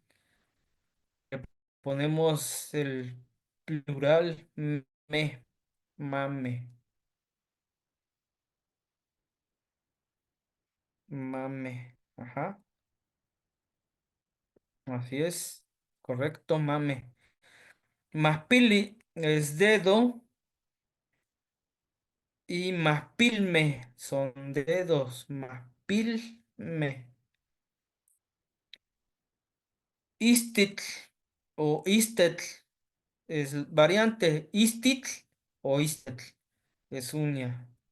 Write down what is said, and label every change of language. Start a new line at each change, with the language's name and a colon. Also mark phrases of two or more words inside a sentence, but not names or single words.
Spanish: Ponemos el plural me,
Nahuatl languages: mame, mame.
Spanish: Ajá, así es, correcto, mame. Maspili es dedo y maspilme son dedos, maspilme. Istitl o istetl es variante, istitl o istetl, es uña.